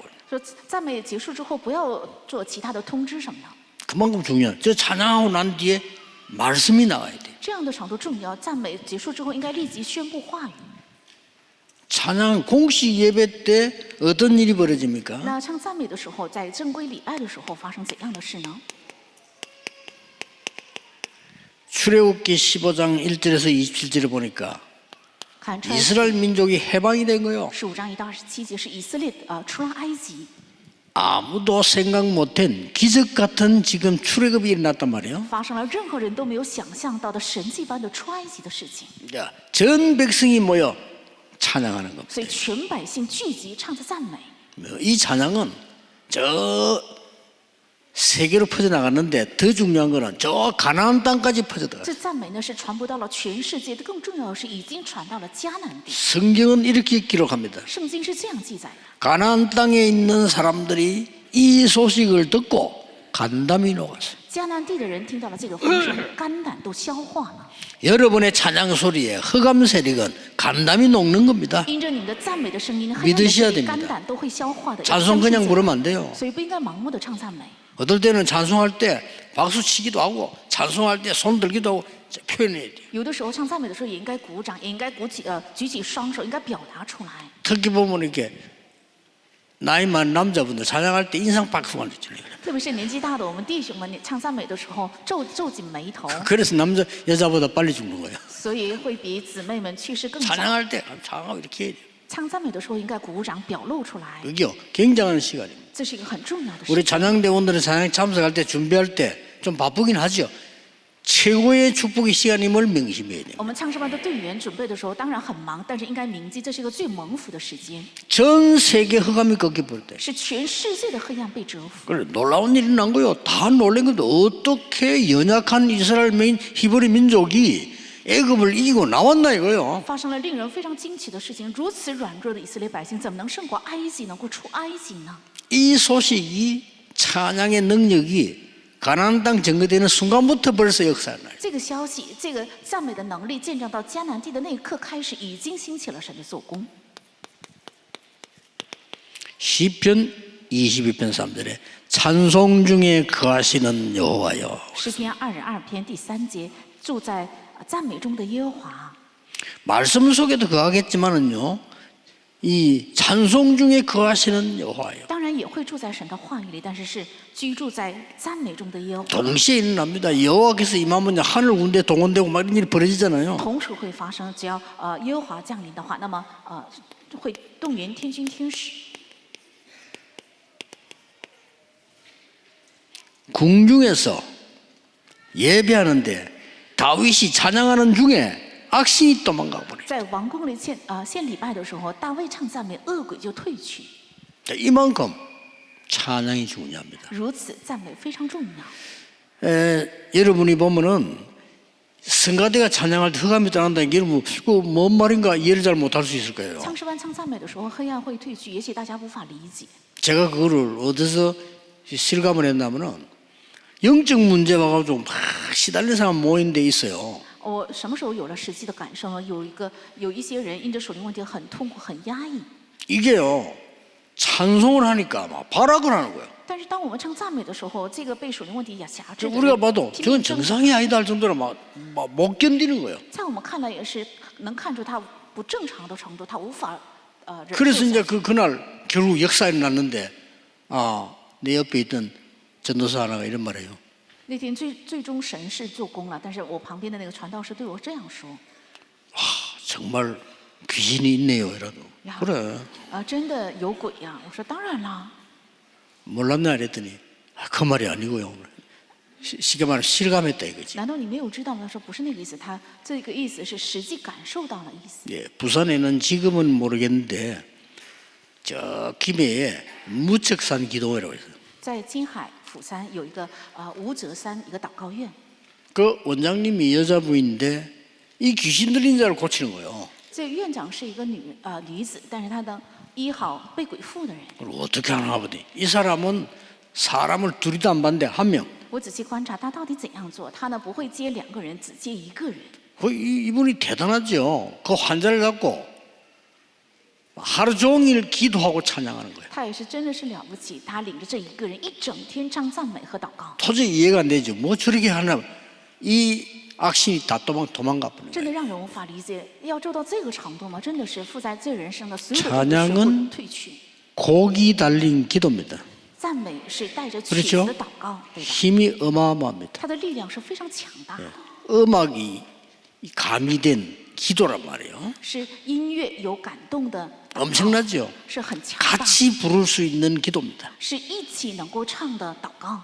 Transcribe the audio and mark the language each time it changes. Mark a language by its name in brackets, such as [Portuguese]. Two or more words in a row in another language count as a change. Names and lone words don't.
[Chinese] 说赞美结束之后，不要做其他的通知什么的。 [Korean] 그만큼 중요한. 저 찬양하고 난 뒤에 말씀이 나와야 돼요. [Chinese] 这样的程度重要。赞美结束之后，应该立即宣布话语。 [Korean] 찬양 공식 예배 때 어떤 일이 벌어집니까? [Chinese] 那唱赞美的时候，在正规礼拜的时候发生怎样的事呢？ [Korean] 출애굽기 15장 1절에서 27절에 보니까 [Chinese] 看出来 [Korean] 이스라엘 민족이 해방이 된 거요. [Chinese] 15 章1到27节是以色列出了埃及， [Korean] 아무도 생각 못한 기적 같은 지금 출애굽이 일어났단 말이에요. [Chinese] 发生了任何人都没有想象到的神迹般的出埃及的事情。 [Korean] 자, 전 백성이 모여 찬양하는 겁니다. [Chinese] 所以全百姓聚集唱着赞美。 [Korean] 이 찬양은 저 세계로 퍼져나갔는데 더 중요한 거는 저 가나안 땅까지 퍼져나갔어요. [Chinese] 这赞美呢是传播到了全世界，更重要的是已经传到了迦南地。 [Korean] 성경은 이렇게 기록합니다. [Chinese] 圣经是这样记载的： [Korean] 가나안 땅에 있는 사람들이 이 소식을 듣고 간담이 녹았어요. [Chinese] 迦南地的人听到了这个风声，肝胆都消化了。 [Korean] 여러분의 찬양 소리에 흑암 세력은 간담이 녹는 겁니다. [Chinese] 因着你们的赞美的声音，黑暗的 [Korean] 믿으셔야 [Chinese] 声音 [Korean] 됩니다. [Chinese] 肝胆都会消化的。 [Korean] 찬송 그냥 부르면 안 돼요. [Chinese] 所以不应该盲目的唱赞美。 [Korean] 어떨 때는 찬송할 때 박수 치기도 하고 찬송할 때 손 들기도 하고 표현해야 돼요. [Chinese] 有的时候唱赞美的时候也应该鼓掌，也应该举起双手，应该表达出来。 [Korean] 특히 보면 이렇게 나이 많은 남자분들 찬양할 때 인상 박수가 있잖아요. [Chinese] 特别是年纪大的我们弟兄们唱赞美的时候，皱紧眉头， [Korean] 그래서 남자 여자보다 빨리 죽는 거예요. [Chinese] 所以会比姊妹们去世更早。 [Korean] 찬양할 때 찬양하고 이렇게 해야 돼요. [Chinese] 唱赞美的时候应该鼓掌表露出来， [Korean] 그게요 굉장한 시간입니다. [Chinese] 这是一个很重要的事。 [Korean] 우리 찬양대원들은 찬양 참석할 때 준비할 때 좀 바쁘긴 하죠. 최고의 축복의 시간임을 명심해야 돼요. [Chinese] 我们唱诗班的队员准备的时候当然很忙，但是应该铭记这是一个最蒙福的时间， [Korean] 전 세계 흑암이 꺾여버릴 때. [Chinese] 是全世界的黑暗被折服。 [Korean] 그래 놀라운 일이 난 거요. 다 놀란 건데 어떻게 연약한 이스라엘 히브리 민족이 애굽을 이기고 나왔나 이거요. [Chinese] 发生了令人非常惊奇的事情，如此软弱的以色列百姓怎么能胜过埃及，能够出埃及呢？ [Korean] 이 소식이 찬양의 능력이 가나안 땅 증거되는 순간부터 벌써 역사를 나요. [Chinese] 这个消息，这个赞美的能力见证到迦南地的那一刻开始，已经兴起了神的做工。 [Korean] 시편 22편 3절에 찬송 중에 거하시는 여호와여. [Chinese] 诗篇22篇第3节，住在赞美中的耶和华。 [Korean] 말씀 속에도 거하겠지만은요. 이 찬송 중에 거하시는 여호와여. [Chinese] 当然也会住在神的话语里，但是是居住在赞美中的耶和华。 [Korean] 동시에 일어납니다. 여호와께서 임하면 하늘 운대 동원되고 막 이런 일이 벌어지잖아요. [Chinese] 同时会发生，只要耶和华降临的话，那么会动员天军天使。 [Korean] 궁중에서 예배하는데 다윗이 찬양하는 중에 악신이 도망가 버려. [Chinese] 在王宫里献礼拜的时候，大卫唱赞美，恶鬼就退去。 [Korean] 이만큼 찬양이 중요합니다. [Chinese] 如此赞美非常重要。 [Korean] 여러분이 보면은 성가대가 찬양할 때 흑암이 떠난다. 이게 뭔 말인가 이해를 잘 못할 수 있을 거예요. [Chinese] 唱诗班唱赞美的时候，黑暗会退去，也许大家无法理解。 [Korean] 제가 그거를 어디서 실감을 했냐면은 영적 문제 와가지고 막 시달린 사람 모인 데 있어요. [Chinese] 我什么时候有了实际的感受呢？有一些人因着属灵问题很痛苦、很压抑。 [Korean] 이게요 찬송을 하니까 막 발악을 하는 거예요. [Chinese] 但是当我们唱赞美的时候，这个被属灵问题辖制的 [Korean] 우리가 [Chinese] 人 [Korean] 봐도 [Chinese] 拼 [Korean] 저건 [Chinese] 命挣扎 [Korean] 정상이 아니다 할 정도로 막 못 견디는 거예요. [Chinese] 在我们看来也是能看出他不正常的程度，他无法忍受 [Korean] 그래서 [Chinese] 下 [Korean] 이제 그날 결국 역사에 났는데 내 옆에 있던 전도사 하나가 이런 말해요. [Chinese] 那天最终神是做工了，但是我旁边的那个传道士对我这样说 [Korean] 정말 귀신이 있네요. 이러고. 야. 그래. [Chinese] 真的有鬼呀、我说当然啦， [Korean] 몰랐나 이랬더니 그 말이 아니고요. 쉽게 말하면 실감했다 이거지. [Chinese] 难道你没有知道吗？他说不是那个意思，他这个意思是实际感受到了意思。 [Korean] 예, 부산에는 지금은 모르겠는데 저 김해에 무척산 기도회라고 있어요. [Chinese] 在金海釜山有一个无泽山一个祷告院， [Korean] 그 원장님이 여자분인데 이 귀신 들린 자를 고치는 거예요. [Chinese] 这个院长是一个女子，但是她能医好被鬼附的人。 [Korean] 그리고 어떻게 하나 보더니 이 사람은 사람을 둘이도 안 봤는데 한 명. [Chinese] 我仔细观察他到底怎样做，他呢不会接2个人，只接1个人。 [Korean] 이분이 대단하죠. 그 환자를 갖고 하루 종일 기도하고 찬양하는 거예요. [Chinese] 他也是真的是了不起，他领着这1个人一整天唱赞美和祷告。 [Korean] 도저히 이해가 안 되죠. 뭐 저렇게 하나 이 악신이 다 도망가 버리는 [Chinese] 真的 [Korean] 거예요. [Chinese] 让人无法理解，要做到这个程度吗？真的是负在罪人身的所有的 [Korean] 찬양은 [Chinese] 罪会退去。 [Korean] 곡이 달린 기도입니다. [Chinese] 赞美是带着曲 [Korean] 그렇죠? [Chinese] 子的祷告，对吧？ [Korean] 힘이 어마어마합니다. [Chinese] 它的力量是非常强大的， [Korean] 음악이 가미된 기도란 말이에요. [Chinese] 是音乐有感动的祷告， [Korean] 엄청나죠? [Chinese] 是很强大， [Korean] 같이 부를 수 있는 기도입니다. [Chinese] 是一起能够唱的祷告，